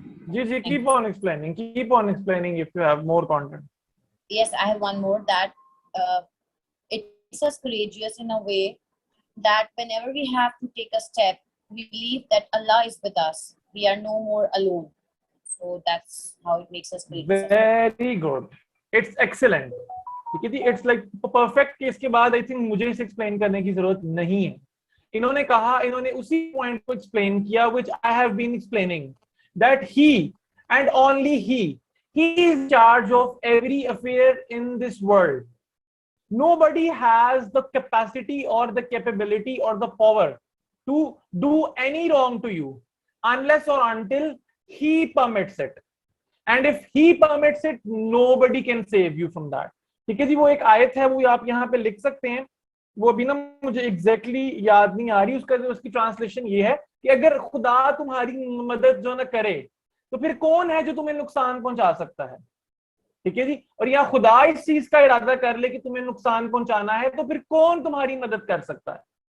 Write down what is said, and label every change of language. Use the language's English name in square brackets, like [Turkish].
[English] Ji, keep on explaining if you have more content. yes, I have one more, that it makes us courageous in a way that whenever we have to take a step, we believe that Allah is with us. We are no more alone. So that's how it makes us courageous. Very good. It's excellent. [Hindi] ठीक है जी, [English] it's like perfect [Hindi] case के बाद [English] I think [Hindi] मुझे इसे explain करने की जरूरत नहीं है. इन्होंने कहा, इन्होंने उसी पॉइंट को एक्सप्लेन किया [English] which I have been explaining, that he and only he is in charge of every affair in this world. Nobody has the capacity or the capability or the power to do any wrong to you unless or until he permits it. And if he permits it, nobody can save you from that. [Hindi] ठीक है जी, वो एक आयत है, वो आप यहाँ पे लिख सकते हैं. वो अभी ना मुझे एग्जैक्टली याद नहीं आ रही, उसकी ट्रांसलेशन ये है कि अगर खुदा तुम्हारी मदद जो ना करे तो फिर कौन है जो तुम्हें नुकसान पहुंचा सकता है. ठीक है जी, और या खुदा इस चीज का इरादा कर ले कि तुम्हें नुकसान पहुंचाना है तो फिर कौन तुम्हारी मदद कर सकता है.